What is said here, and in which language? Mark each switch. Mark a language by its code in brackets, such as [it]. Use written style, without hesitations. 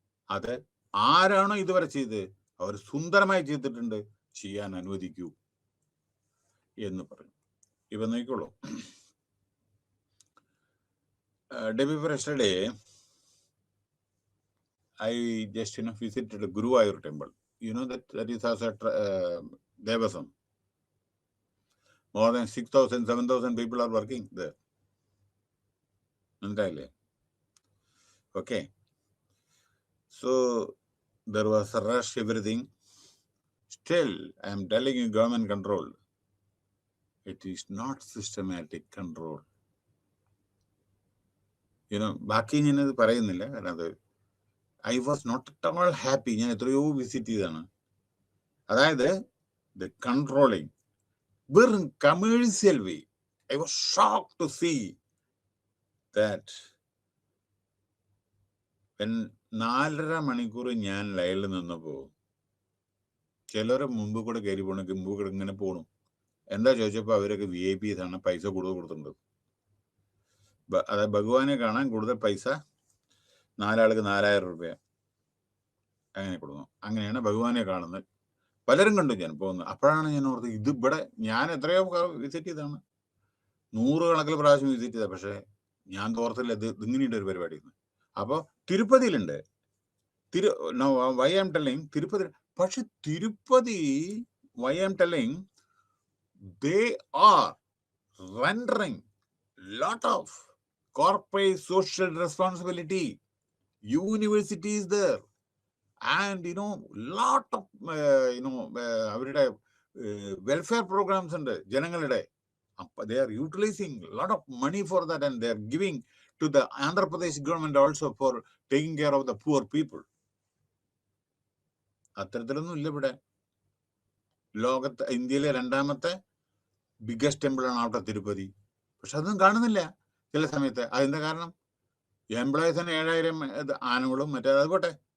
[ml] അത് ആരാണോ ഇതുവരെ ചെയ്ത് അവർ സുന്ദരമായി ചെയ്തിട്ടുണ്ട്, ചെയ്യാൻ അനുവദിക്കൂ എന്ന് പറഞ്ഞു. ഇവ നോക്കിക്കോളൂ. [en] Day before yesterday, I just visited Guruvayur temple. You know that is also Devasam. More than 6,000, 7,000 people are working there. Entirely. Okay. So there was a rush, everything. Still, I am telling you, government control. It is not systematic control. [ml] ബാക്കി ഞാനത് പറയുന്നില്ല, കാരണം അത് [en] I was not at all happy. [ml] ഞാൻ എത്രയോ visit ചെയ്താണ്. അതായത് the controlling വെറും commercial way. [en] I was shock to see that [ml] 4.5 മണിക്കൂർ ഞാൻ ലൈനിൽ നിന്നപ്പോ ചിലരെ മുമ്പ് കൂടെ കയറി പോകണം, മുമ്പ് കൂടെ ഇങ്ങനെ പോകണം. എന്താ ചോദിച്ചപ്പോ അവരൊക്കെ VIP ആണ്, പൈസ കൂടുതൽ കൊടുത്തിട്ടുണ്ട്. അതായത് ഭഗവാനെ കാണാൻ കൂടുതൽ പൈസ, 4 ആൾക്ക് 4,000 രൂപ അങ്ങനെ കൊടുക്കുന്നു. അങ്ങനെയാണ് ഭഗവാനെ കാണുന്നത്. പലരും കണ്ടു ഞാൻ പോകുന്നത്. അപ്പോഴാണ് ഞാൻ ഓർത്തത്, ഇത് ഇവിടെ ഞാൻ എത്രയോ വിസിറ്റ് ചെയ്താണ്, 100 കണക്കിൽ പ്രാവശ്യം വിസിറ്റ് ചെയ്ത. പക്ഷെ ഞാൻ തോർത്തില്ല ഇത് ഇങ്ങനെയുണ്ട് ഒരു പരിപാടി. അപ്പൊ തിരുപ്പതിയിലുണ്ട്, [en] why am telling [ml] തിരുപ്പതി. പക്ഷെ Tirupati [en] Why am telling they are rendering lot of corporate social responsibility. Universities there, and lot of [ml] അവരുടെ [en] welfare programs [ml] ഉണ്ട് ജനങ്ങളുടെ. [en] They are utilizing a lot of money for that, and they are giving to the Andhra Pradesh government also for taking care of the poor people. [ml] അത്തരത്തിലൊന്നും ഇല്ല ഇവിടെ. ലോകത്ത് ഇന്ത്യയിലെ 2ാമത്തെ biggest temple ആണ് അവിടെ തിരുപ്പതി. പക്ഷെ അതൊന്നും കാണുന്നില്ല ചില സമയത്ത്. അതിന്റെ കാരണം എംപ്ലോയീസിന് 7,000 ആനുകളും മറ്റേ അത് പോട്ടെ.